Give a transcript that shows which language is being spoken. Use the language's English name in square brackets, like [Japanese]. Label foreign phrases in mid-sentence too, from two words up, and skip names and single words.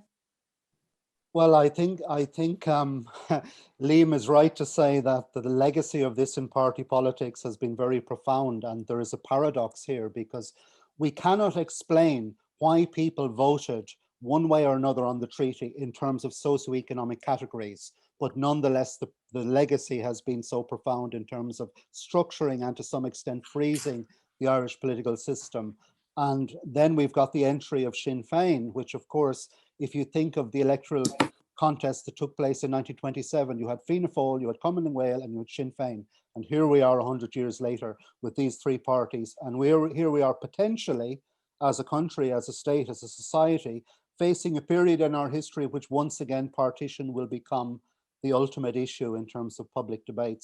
[English] Well, I think Liam is right to say that the legacy of this in party politics has been very profound, and there is a paradox here, because we cannot explain why people voted one way or another on the treaty in terms of socioeconomic categories, but nonetheless the legacy has been so profound in terms of structuring and to some extent freezing the Irish political system. And then we've got the entry of Sinn Fein, which of course, if you think of the electoral contest that took place in 1927, you had Fianna Fáil, you had Cumann na nGaedheal, and you had Sinn Fein. And here we are 100 years later with these three parties. And here we are potentially, as a country, as a state, as a society, facing a period in our history which once again partition will become the ultimate issue in terms of public debate.